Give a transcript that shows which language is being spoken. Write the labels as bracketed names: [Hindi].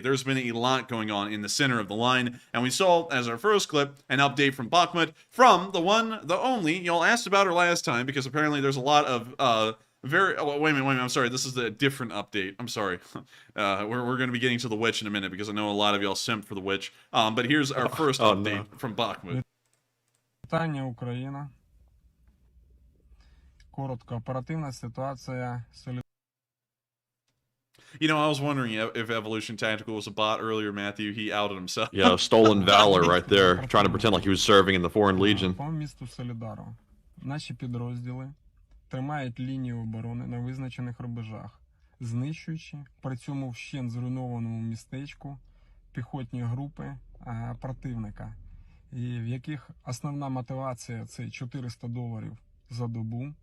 [English] There's been a lot going on in the center of the line, and we saw, as our first clip, an update from Bakhmut from the one, the only, y'all asked about her last time, because apparently there's a lot of, wait a minute, I'm sorry, this is the different update. I'm sorry. We're going to be getting to the witch in a minute, because I know a lot of y'all simped for the witch. But here's our first update from Bakhmut. [Ukrainian] Вітання, Україна. коротко, оперативна ситуація, [English] You know, I was wondering if Evolution Tactical was a bot earlier, Matthew. He outed himself. Yeah, stolen valor right there, trying to pretend like he was serving in the Foreign Legion. [Ukrainian] По місту Солідару. Наші підрозділи тримають лінію оборони на визначених рубежах, знищуючи при цьому вщент зруйнованому містечку піхотні групи противника, і в яких основна мотивація – це $400 за добу.